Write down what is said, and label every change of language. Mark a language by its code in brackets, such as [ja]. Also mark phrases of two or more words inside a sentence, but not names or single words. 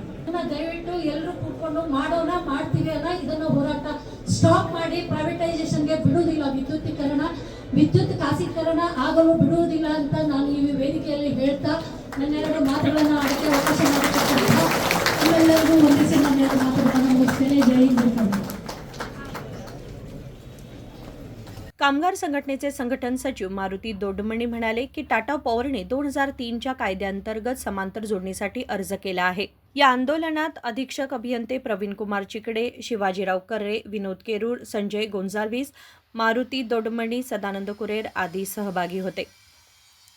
[kn] ದಯವಿಟ್ಟು ಎಲ್ಲರೂ ಕೂತ್ಕೊಂಡು ಮಾಡೋಣ, ಮಾಡ್ತೀವಿ ಅಲ್ಲ, ಇದನ್ನು ಹೋರಾಟ ಸ್ಟಾಪ್ ಮಾಡಿ. ಪ್ರೈವೇಟೈಸೇಷನ್ಗೆ ಬಿಡುವುದಿಲ್ಲ, ವಿದ್ಯುತ್ ಖಾಸಗೀಕರಣ ಆಗಲು ಬಿಡುವುದಿಲ್ಲ ಅಂತ ನಾನು ಈ ವೇದಿಕೆಯಲ್ಲಿ ಹೇಳ್ತಾ ನನ್ನೆರಡು ಮಾತುಗಳನ್ನು ಆಡಕ್ಕೆ ಅವಕಾಶ ಮಾಡಿಕೊಟ್ಟಿದ್ದೆ. ನಿಮ್ಮೆಲ್ಲರಿಗೂ ವಂದಿಸಿ ನನ್ನೆರಡು ಮಾತುಗಳನ್ನು ಮುಗಿಸ್ತೇನೆ. ಜೈ ಹಿಂದ್. [mr] कामगार संघटनेचे संघटन सचिव मारुती दोडमणी म्हणाले की टाटा पॉवरने 2003च्या कायद्याअंतर्गत समांतर जोडणीसाठी अर्ज केला आहे. या आंदोलनात अधीक्षक अभियंते प्रवीण कुमार चिकडे, शिवाजीराव कर्रे, विनोद केरूर, संजय गोंजाल्विस, मारुती दोडमणी, सदानंद कुरेर आदी सहभागी होते.